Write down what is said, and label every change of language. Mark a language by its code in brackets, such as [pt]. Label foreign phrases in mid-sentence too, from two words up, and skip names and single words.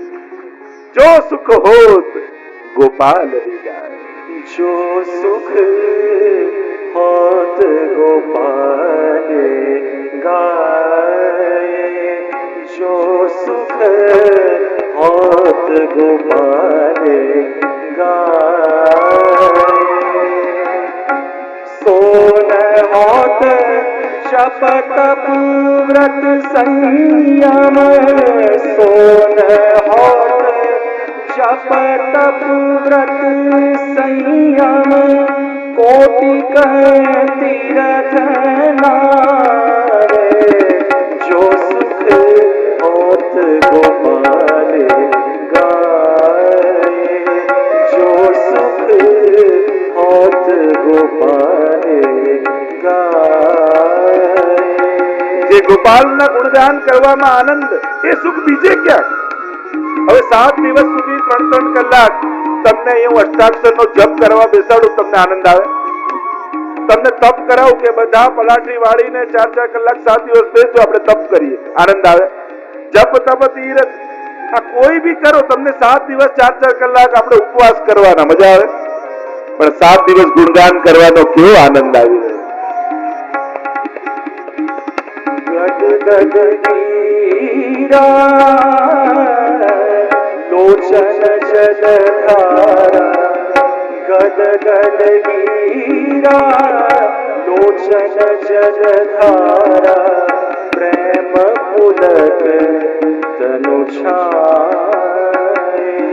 [bra] जो सुख होत गोपाल ही गाय, जो सुख होत गोपाल गाय, जो सुख होत गोपाल गाए। सोन होत जप तप व्रत संयम, सोन होत जप तप व्रत संयम, कोटि कह तीरथ नारे। जो सुख होत गोपाल गाए, जो सुख होत गोपाल गाए। [gu] જે ગોપાલના ગુણગાન કરવામાં આનંદ, એ સુખ બીજે ક્યાં? હવે 7 દિવસ સુધી 3-3 કલાક તમને અહીં હું અષ્ટાક્ષરનો જપ કરવા બેસાડું, તમને આનંદ આવે? તમને તપ કરાવું કે બધા પલાઠી વાળીને 4-4 કલાક 7 દિવસ બેસજો, આપણે તપ કરીએ, આનંદ આવે? જપ તપ તીરથ આ કોઈ બી કરો, તમને 7 દિવસ 4-4 કલાક આપણે ઉપવાસ કરવાના, મજા આવે? પણ 7 દિવસ ગુણગાન કરવાનો કેવો આનંદ આવી રહ્યો? [awa] गद गद गिरा लोचन जलधारा, गद गद गिरा लोचन जलधारा, प्रेम पुलक तनु छाए।